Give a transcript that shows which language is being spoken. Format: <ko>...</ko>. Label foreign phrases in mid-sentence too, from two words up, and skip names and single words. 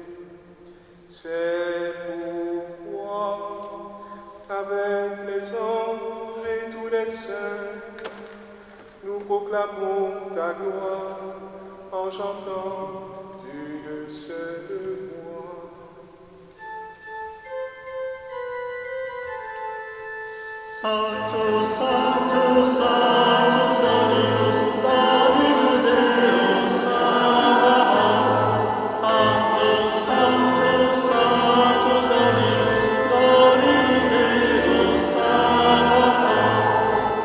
<fr>C'est pourquoi, avec les anges et tous les saints, nous proclamons ta gloire en chantant d'une seule voix.</fr> <la>Sancto, Sancto, Sancto, Dominus Flavius Deus Sabaoth. Sancto, Sancto, Sancto, Dominus Flavius Deus Sabaoth.</la>